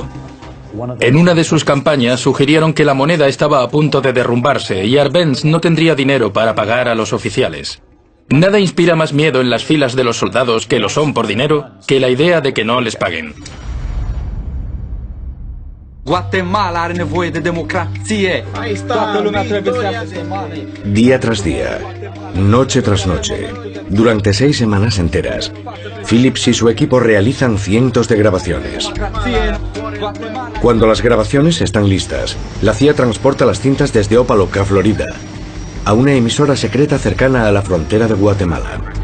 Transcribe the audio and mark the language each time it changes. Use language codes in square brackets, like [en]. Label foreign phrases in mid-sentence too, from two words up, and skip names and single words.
[es] En una de sus campañas sugirieron que la moneda estaba a punto de derrumbarse y Arbenz no tendría dinero para pagar a los oficiales. Nada inspira más miedo en las filas de los soldados que lo son por dinero que la idea de que no les paguen. [ro] Guatemala are nevoie de democrație. Toată lumea trebuie să ia semane. [es] Día tras día, noche tras noche, durante 6 semanas enteras, Phillips y su equipo realizan cientos de grabaciones. Cuando las grabaciones están listas, la CIA transporta las cintas desde Opa-locka, Florida, a una emisora secreta cercana a la frontera de Guatemala.